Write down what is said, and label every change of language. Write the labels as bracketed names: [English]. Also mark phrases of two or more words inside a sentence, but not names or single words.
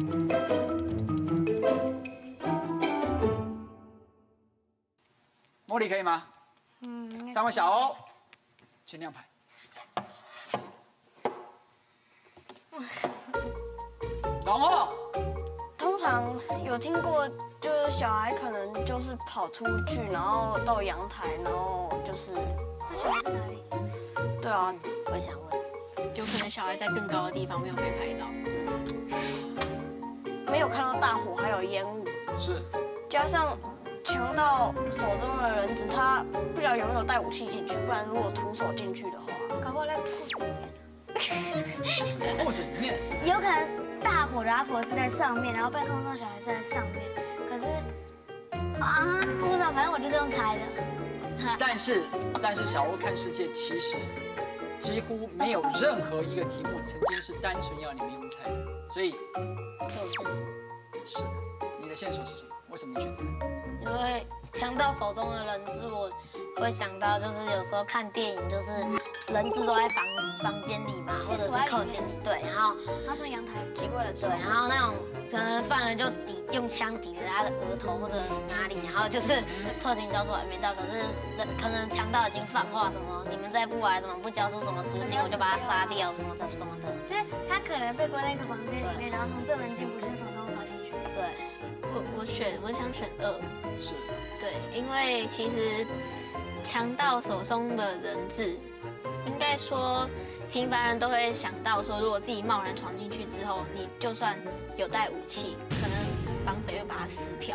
[Chinese] 茉莉可以嗎？3位小歐，前2排。然後通常有聽過，就是小孩可能就是跑出去，然後到陽台，然後就是那小孩在哪裡？對啊，我也想問，就可能小孩在更高的地方沒有被拍到，沒有看到大火還有煙霧，是加上強盜手中的人質，他不曉得有沒有帶武器進去，不然如果徒手進去的話，搞不好在褲子裡面。褲子裡面。有可能是大火的阿婆是在上面，然後被空中小孩是在上面。可是不知道，反正我就這樣猜的。但是小歐看世界其實幾乎沒有任何一個題目曾經是單純要你們用猜的，所以是的。你的線索是什麼？為什麼你選3？因為強盜手中的人質，我會想到就是有時候看電影，就是人質都在房間裡嘛，或者是客廳裡，對，然後他從陽台經過了，對，然後那種可能犯人就用槍抵着他的額頭或者哪裡，然後就是特勤交出還沒到，可是可能強盜已經放話什麼，你們再不來，怎麼不交出什麼贖金，我就把他殺掉什麼的什麼的。就是他可能被關在一個房間裡面，然後從正門進不去，從中跑進去。對，我想選2，是，對，因為其實強盜手中的人質，應該說平凡人都會想到說，如果自己貿然闖進去之後，你就算有帶武器，可能綁匪會把他撕票，